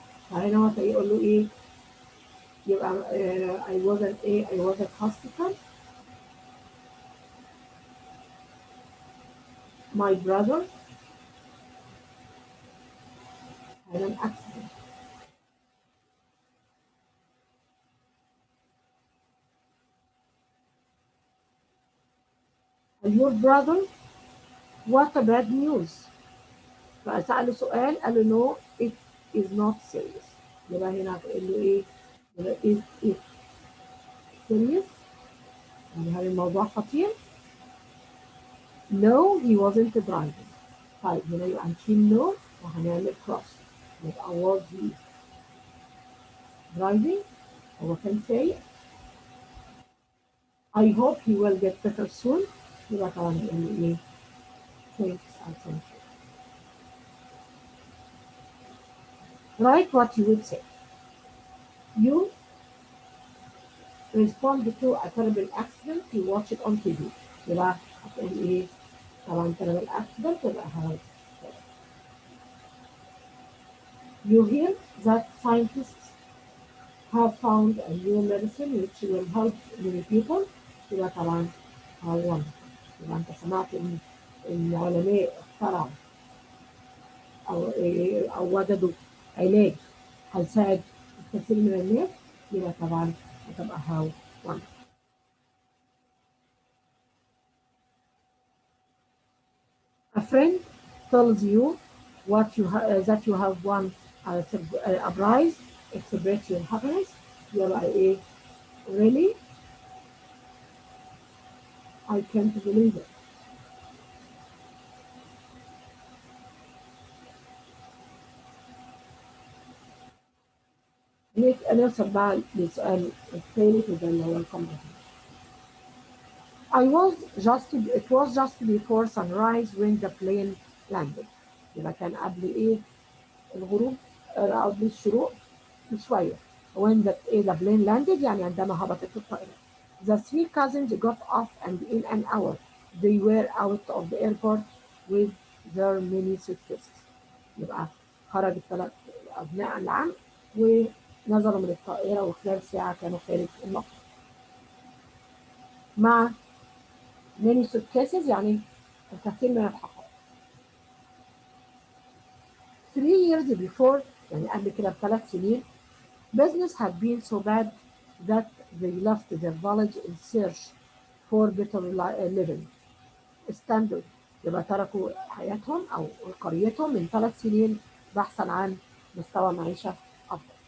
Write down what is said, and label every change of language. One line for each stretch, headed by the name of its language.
Arabic: فهنا هو يقول له ايه؟ يبقى
English: I was at hospital. My brother had an accident. Your brother? What a bad news.
Arabic: فسأله سؤال قال له
English: no it is not serious.
Arabic: يبقى هنا هتقول له ايه؟ يبقى
English: is it serious؟
Arabic: يعني هل الموضوع خطير؟
English: No he wasn't driving.
Arabic: طيب هنا يبقى هنشيل no وهنعمل cross. يبقى
English: was he driving؟
Arabic: هو كان سايق.
English: I hope he will get better soon.
Arabic: يبقى طبعا هنقول له ايه؟
English: Thanks I thank you. Write what you would say. You respond to a terrible accident you watch it on TV.
Arabic: يبقى هتقول ايه؟ طبعا
English: terrible accident
Arabic: يبقى هاي.
English: You hear that scientists have found a new medicine which will help many people.
Arabic: يبقى طبعا هو يبقى انت سمعت ان العلماء اخترعوا او وجدوا علاج هيساعد الكثير من الناس، يبقى طبعا هتبقى
English: how wonderful. A friend tells you that you have won a prize, express your happiness.
Arabic: يبقى ايه؟
English: Really? I can't believe it.
Arabic: نوصل بقى للسؤال الثالث وده اللي هو الكومبلمنت.
English: It was just before sunrise when the plane landed.
Arabic: يبقى كان قبل ايه؟ الغروب قبل الشروق بشوية.
English: When the plane landed
Arabic: يعني عندما هبطت الطائرة.
English: The three cousins got off and in an hour they were out of the airport with their many suitcases.
Arabic: يبقى خرج الثلاث أبناء العم ونزلوا من الطائرة وخلال ساعة كانوا خارج المطار. مع
English: many suitcases
Arabic: يعني الكثير من الحقائب.
English: 3 years before
Arabic: يعني قبل كده ب3 سنين
English: business had been so bad that they left their village in search for better living standard.
Arabic: يبقى تركوا حياتهم أو قريتهم من 3 سنين بحثا عن مستوى معيشة أفضل.